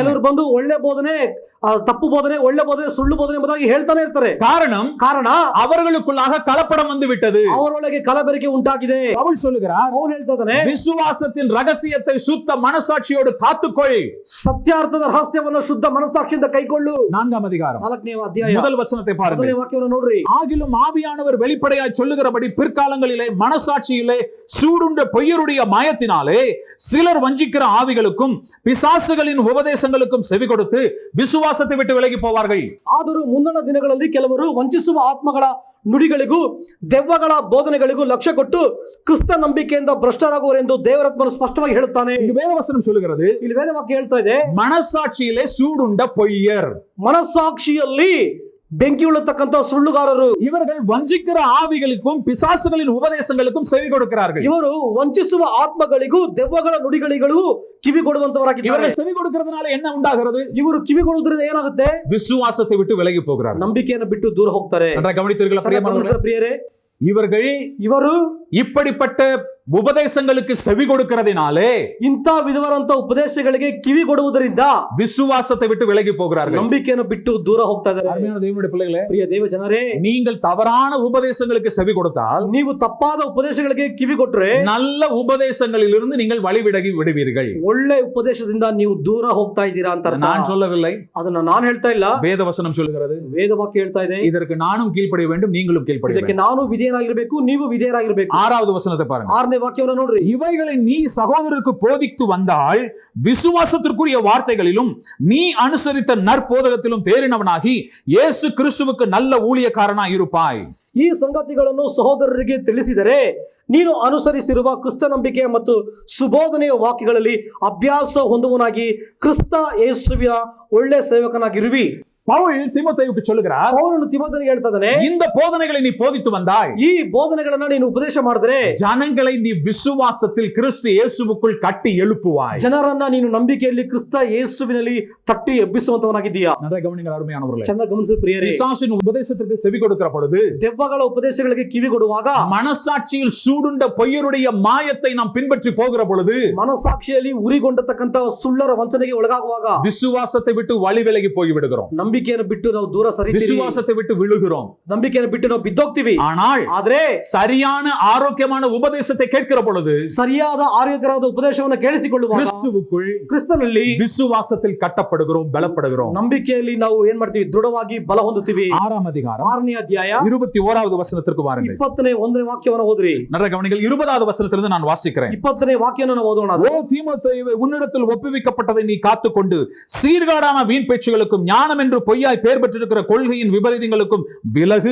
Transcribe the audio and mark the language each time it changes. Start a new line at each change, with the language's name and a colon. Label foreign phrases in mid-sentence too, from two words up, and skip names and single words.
Kannada: ಕೆಲವರು ಬಂದು ಒಳ್ಳೆ ಬೋಧನೆ, ತಪ್ಪು ಬೋಧನೆ, ಒಳ್ಳೆ ಬೋಧನೆ, ಸುಳ್ಳು ಬೋಧನೆ ಎಂಬುದಾಗಿ ಹೇಳ್ತಾನೆ ಇರ್ತಾರೆ. ಕಾರಣ
Tamil: அவர்களுக்குள்ளாக கலப்படம் வந்து விட்டது.
Kannada: ಅವರೊಳಗೆ ಕಲಬೆರಕೆ ಉಂಟಾಗಿದೆ.
Tamil: பவுல் சொல்லுகிறார்,
Kannada: ಅವನು ಹೇಳ್ತಾ ಇದ್ದಾನೆ,
Tamil: விசுவாசத்தின் ரகசியத்தை சுத்த மனசாட்சியோடு காத்துக்கொள்.
Kannada: ಸತ್ಯಾರ್ಥದ ರಹಸ್ಯವನ್ನು ಶುದ್ಧ ಮನಸ್ಸಾಕ್ಷಿಯಿಂದ ಕೈಕೊಳ್ಳು.
Tamil: 4ஆம் அதிகாரம்
Kannada: 4ನೇ ಅಧ್ಯಾಯ
Tamil: முதல் வசனத்தை பாருங்கள்.
Kannada: 1ನೇ ವಾಕ್ಯವನ್ನು ನೋಡ್ರಿ.
Tamil: ஆகிலும் ஆவியானவர் வெளிப்படையாய் சொல்லுகிறபடி பிற்காலங்களிலே மனசாட்சியிலே சூடுண்ட பொய்யருடைய மாயத்தினாலே சிலர் வஞ்சிக்கிற ஆவிகளுக்கும் பிசாசுகளின் உபதேசங்களுக்கும் செவி கொடுத்து விசுவாசத்தை விட்டு விலகி போவார்கள்.
Kannada: ಆದರೂ ಮುಂದಿನ ದಿನಗಳಲ್ಲಿ ಕೆಲವರು ವಂಚಿಸುವ ಆತ್ಮಗಳ ನುಡಿಗಳಿಗೂ ದೆವ್ವಗಳ ಬೋಧನೆಗಳಿಗೂ ಲಕ್ಷ್ಯ ಕೊಟ್ಟು ಕ್ರಿಸ್ತ ನಂಬಿಕೆಯಿಂದ ಭ್ರಷ್ಟರಾಗುವರೆಂದು ದೇವರಾತ್ಮನು ಸ್ಪಷ್ಟವಾಗಿ ಹೇಳುತ್ತಾನೆ.
Tamil: இந்த வேதவசனம் சொல்லுகிறது,
Kannada: ಇಲ್ಲಿ ವೇದವಾಕ್ಯ ಹೇಳ್ತಾ ಇದೆ,
Tamil: மனசாட்சியிலே சூடுண்ட பொய்யர்,
Kannada: ಮನಸ್ಸಾಕ್ಷಿಯಲ್ಲಿ ಬೆಂಕಿ ಉಳ್ಳತಕ್ಕಂತ ಸುಳ್ಳುಗಾರರು,
Tamil: இவர்கள் வஞ்சிக்கிற ஆவிகளுக்கும் பிசாசுகளின் உபதேசங்களுக்கும் செவி கொடுக்கிறார்கள்.
Kannada: ಇವರು ವಂಚಿಸುವ ಆತ್ಮಗಳಿಗೂ ದೆವ್ವಗಳ ನುಡಿಗಳಿಗೂ ಕಿವಿ ಕೊಡುವಂತವರಾಗಿದ್ದಾರೆ.
Tamil: இவர்கள் செவி கொடுக்கிறதுனால என்ன உண்டாகிறது?
Kannada: ಇವರು ಕಿವಿ ಕೊಡುವುದರಿಂದ ಏನಾಗುತ್ತೆ?
Tamil: விசுவாசத்தை விட்டு விலகி போகிறார்கள்.
Kannada: ನಂಬಿಕೆಯನ್ನು ಬಿಟ್ಟು ದೂರ ಹೋಗ್ತಾರೆ.
Tamil: கவனித்தீர்களா பிரியமானவர்களே?
Kannada: ಪ್ರಿಯರೇ,
Tamil: இவர்கள்
Kannada: ಇವರು
Tamil: இப்படிப்பட்ட உபதேசங்களுக்கு செவி கொடுக்கிறதினாலே
Kannada: ಇಂಥ ವಿಧವಾದಂತ ಉಪದೇಶಗಳಿಗೆ ಕಿವಿ ಕೊಡುವುದರಿಂದ
Tamil: விசுவாசத்தை விட்டு விலகி போகிறார்கள்.
Kannada: ನಂಬಿಕೆಯನ್ನು ಬಿಟ್ಟು ದೂರ ಹೋಗ್ತಾ ಇದ್ದಾರೆ.
Tamil: அருமையான தேவனுடைய பிள்ளைகளே,
Kannada: ಪ್ರಿಯ ದೇವ ಜನರೇ,
Tamil: நீங்கள் தவறான உபதேசங்களுக்கு செவி கொடுத்தால்
Kannada: ನೀವು ತಪ್ಪಾದ ಉಪದೇಶಗಳಿಗೆ ಕಿವಿ ಕೊಟ್ರೆ
Tamil: நல்ல உபதேசங்களிலிருந்து நீங்கள் வழிவிலகி விடுவீர்கள்.
Kannada: ಒಳ್ಳೆ ಉಪದೇಶದಿಂದ ನೀವು ದೂರ ಹೋಗ್ತಾ ಇದ್ದೀರಾ ಅಂತ ಅರ್ಥ.
Tamil: நான் சொல்லவில்லை,
Kannada: ಅದನ್ನ ನಾನು ಹೇಳ್ತಾ ಇಲ್ಲ,
Tamil: வேதவசனம் சொல்லுகிறது.
Kannada: ವೇದವಾಕ್ಯ ಹೇಳ್ತಾ ಇದೆ.
Tamil: இதற்கு நானும் கீழ்ப்படிய வேண்டும், நீங்களும் கீழ்ப்படிய
Kannada: ಇದಕ್ಕೆ
Tamil: வேண்டும்.
Kannada: ನಾನು ವಿಧೇಯನಾಗಿರ್ಬೇಕು, ನೀವು ವಿಧೇಯರಾಗಿರ್ಬೇಕು.
Tamil: 6வது வசனத்தை பாருங்க.
Kannada: 6ನೇ ವಾಕ್ಯವನ್ನು ನೋಡ್ರಿ.
Tamil: இவைகளை நீ சகோதரருக்கு போதித்து வந்தால் விசுவாசத்திற்குரிய வார்த்தைகளிலும் நீ அனுசரித்த நற்போதகத்திலும் தேறினவனாகி இயேசு கிறிஸ்துவுக்கு நல்ல ஊழியக்காரனாய் இருப்பாய்.
Kannada: ಈ ಸಂಗತಿಗಳನ್ನು ಸಹೋದರರಿಗೆ ತಿಳಿಸಿದರೆ ನೀನು ಅನುಸರಿಸಿರುವ ಕ್ರಿಸ್ತ ನಂಬಿಕೆ ಮತ್ತು ಸುಬೋಧನೆಯ ವಾಕ್ಯಗಳಲ್ಲಿ ಅಭ್ಯಾಸ ಹೊಂದುವನಾಗಿ ಕ್ರಿಸ್ತ ಯೇಸುವಿನ ಒಳ್ಳೆ ಸೇವಕನಾಗಿರುವಿ.
Tamil: பவுல் தீமோத்தேயுவுக்கு சொல்லுகிறார்,
Kannada: ಪೌಲನು ತಿಮೋಥೆಯನಿಗೆ ಹೇಳ್ತಾ ಇದ್ದಾನೆ,
Tamil: இந்த போதனைகளை நீ போதித்து வந்தாய்,
Kannada: ಈ ಬೋಧನೆಗಳನ್ನ ನೀನು ಉಪದೇಶ ಮಾಡಿದ್ರೆ
Tamil: ஜனங்களை நீ விசுவாசத்தில் கிறிஸ்து இயேசுவுக்குள் கட்டி எழுப்புவாய்.
Kannada: ಜನರನ್ನ ನೀನು ನಂಬಿಕೆಯಲ್ಲಿ ಕ್ರಿಸ್ತ ಯೇಸುವಿನಲ್ಲಿ ತಟ್ಟಿ ಎಬ್ಬಿಸುವಂತವನಾಗಿದ್ದೀಯಾ.
Tamil: நிறைய கவனிங்கள் அருமையானவர்களே.
Kannada: ಚೆನ್ನಾಗಿ ಗಮನಿಸಿ ಪ್ರಿಯರೇ,
Tamil: பிசாசின் உபதேசத்திற்கு செவி கொடுக்கிற பொழுது,
Kannada: ದೆವ್ವಗಳ ಉಪದೇಶಗಳಿಗೆ ಕಿವಿ ಕೊಡುವಾಗ,
Tamil: மனசாட்சியில் சூடுண்ட பொய்யருடைய மாயத்தை நாம் பின்பற்றி போகிற பொழுது,
Kannada: ಮನಸಾಕ್ಷಿಯಲ್ಲಿ ಉರಿಗೊಂಡತಕ್ಕಂತ ಸುಳ್ಳರ ವಂಚನೆಗೆ ಒಳಗಾಗುವಾಗ
Tamil: விசுவாசத்தை விட்டு வழி விலகி போய் விடுகிறோம்.
Kannada: ನಂಬಿಕೆಯನ್ನು ಬಿಟ್ಟು ನಾವು ದೂರ ಸರಿತೀವಿ,
Tamil: விசுவாசத்தை விட்டு விழுகிறோம்.
Kannada: ನಂಬಿಕೆಯನ್ನು ಬಿಟ್ಟು ನಾವು ಬಿದ್ದೋಗ್ತೀವಿ.
Tamil: ஆனால்
Kannada: ಆದ್ರೆ
Tamil: சரியான ஆரோக்கியமான உபதேசத்தை கேட்கிற பொழுது,
Kannada: ಸರಿಯಾದ ಆರೋಗ್ಯಕರವಾದ ಉಪದೇಶವನ್ನು ಕೇಳಿಸಿಕೊಳ್ಳುವಾಗ
Tamil: கிறிஸ்துவுக்குள்
Kannada: ಕ್ರಿಸ್ತನಲ್ಲಿ
Tamil: விசுவாசத்தில் கட்டப்படுகிறோம், பலப்படுகிறோம்.
Kannada: ನಂಬಿಕೆಯಲ್ಲಿ ನಾವು ಏನ್ ಮಾಡ್ತೀವಿ, ದೃಢವಾಗಿ ಬಲ ಹೊಂದುತ್ತೀವಿ.
Tamil: 6ாம் அதிகாரம்
Kannada: 6ನೇ ಅಧ್ಯಾಯ
Tamil: 21வது வசனத்திற்கு வாருங்கள்.
Kannada: 21ನೇ ವಾಕ್ಯವನ್ನು ಓದ್ರಿ.
Tamil: நல்ல கவனிங்கள். 20வது வசனத்திலிருந்து நான் வாசிக்கிறேன்.
Kannada: 20ನೇ வாಕ್ಯವನ್ನು ನಾವು ಓದೋಣ.
Tamil: ஓ தீமோத்தேயுவே, உன்னிடத்தில் ஒப்புவிக்கப்பட்டதை நீ காத்துக்கொண்டு சீர்காடான வீண் பேச்சுகளுக்கும் ஞானம் என்று பொய்யாய் பெயர் பெற்றிருக்கிற கொள்கையின் விபரீதங்களுக்கும் விலகு.